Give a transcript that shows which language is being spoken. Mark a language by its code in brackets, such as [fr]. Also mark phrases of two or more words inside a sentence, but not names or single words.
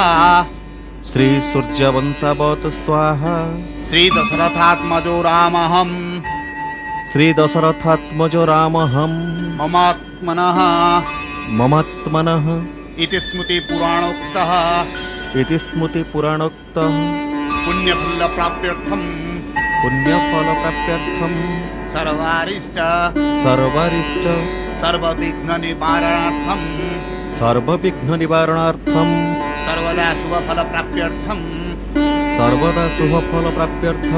[sa] ଶ୍ରୀ ସୂର୍ଯ୍ୟବଂଶାବତ ସ୍ୱାହା। ଶ୍ରୀ ଦଶରଥାତ୍ମଜୋ ରାମହମ୍। ଶ୍ରୀ ଦଶରଥାତ୍ମଜୋ ରାମହମ୍। ମମାତ୍ମନଃ। ମମାତ୍ମନଃ। ଇତି ସ୍ମୃତି ପୁରାଣୋକ୍ତଃ। ଇତି ସ୍ମୃତି ପୁରାଣୋକ୍ତଃ। पुण्यफल प्राप्त्यर्थम। पुण्यफल प्राप्त्यर्थम। सर्वारिष्ट। सर्वारिष्ट। सर्वविघ्न निवारणार्थम। सर्वविघ्न निवारणार्थम। सर्वदा शुभ फल प्राप्त्यर्थम। सर्वदा शुभ फल प्राप्त्यर्थम।